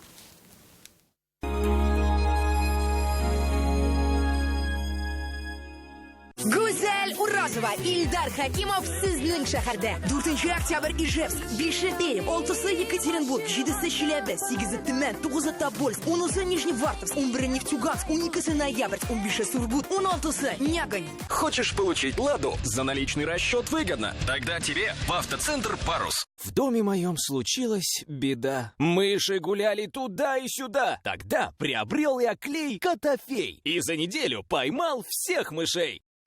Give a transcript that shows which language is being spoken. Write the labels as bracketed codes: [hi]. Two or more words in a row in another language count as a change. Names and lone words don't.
[tt] Гүзәл Уразова, Ильдар Хакимов сезнең шәһәрдә. 4 октябрь Ижевск, 5 Пермь, 6 Екатеринбург, 7 Челябе, 8 Төмән, 9 Тобольск, 10 Нижневартовск, 11 Нефтьюганск, 12 Ноябрьск, 15 Сургут, 16 Нягань. [ru] Хочешь получить «Ладу» за наличный расчет выгодно? Тогда тебе в автоцентр «Парус». В доме моем случилась беда. Мыши гуляли туда и сюда. Тогда приобрел я клей «Котофей» и за неделю поймал всех мышей.